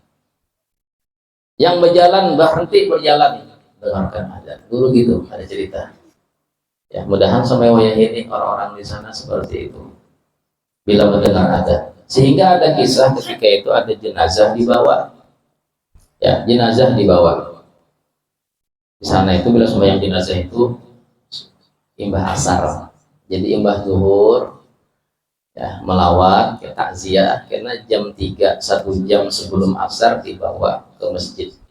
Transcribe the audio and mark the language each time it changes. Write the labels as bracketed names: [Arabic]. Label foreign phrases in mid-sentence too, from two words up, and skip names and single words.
[Indonesian] Yang berjalan berhenti berjalan dengarkan azan. Dulu gitu ada cerita. Ya, mudahan sampai wayah ini orang-orang di sana seperti itu. Bila mendengar azan. Sehingga ada kisah ketika itu ada jenazah dibawa, ya, jenazah dibawa. Di sana itu bila sembahyang jenazah itu imbah asar, jadi imbah zuhur, ya, melawat ke takziah, karena jam 3, 1 jam sebelum asar dibawa ke masjid.